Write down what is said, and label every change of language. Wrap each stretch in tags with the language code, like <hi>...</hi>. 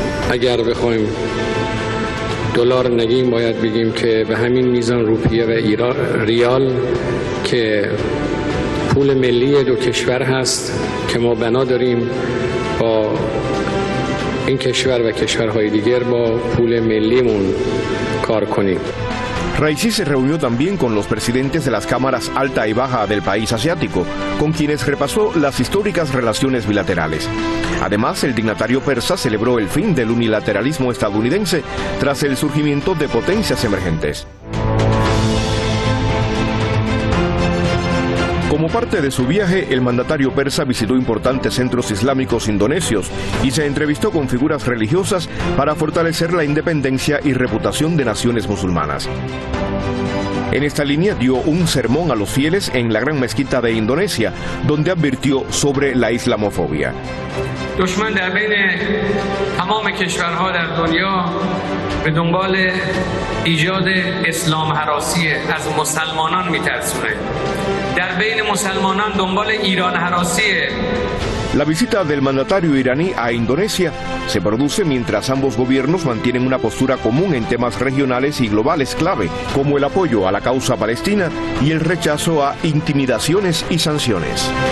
<fa>اگر بخوایم دلار نگیم باید بگیم که به همین میزان روپیه و ریال که پول ملی دو کشور هست که ما بنا داریم با این کشور و کشورهای دیگر با پول ملیمون کار کنیم.</fa> <es>Raisi se reunió también con los presidentes de las cámaras alta y baja del país asiático, con quienes repasó las históricas relaciones bilaterales. Además, el dignatario persa celebró el fin del unilateralismo estadounidense tras el surgimiento de potencias emergentes. Como parte de su viaje, el mandatario persa visitó importantes centros islámicos indonesios y se entrevistó con figuras religiosas para fortalecer la independencia y reputación de naciones musulmanas. En esta línea dio un sermón a los fieles en la gran mezquita de Indonesia, donde advirtió sobre la islamofobia.</es> <fa>دشمن در بین تمام کشورها در دنیا به دنبال ایجاد اسلام هراسی از مسلمانان میترسونه. در بین مسلمانان دنبال ایران هراسیه.</fa> <es>La visita del mandatario iraní a Indonesia se produce mientras ambos gobiernos mantienen una postura común en temas regionales y globales clave, como el apoyo a la causa palestina y el rechazo a intimidaciones y sanciones.</es>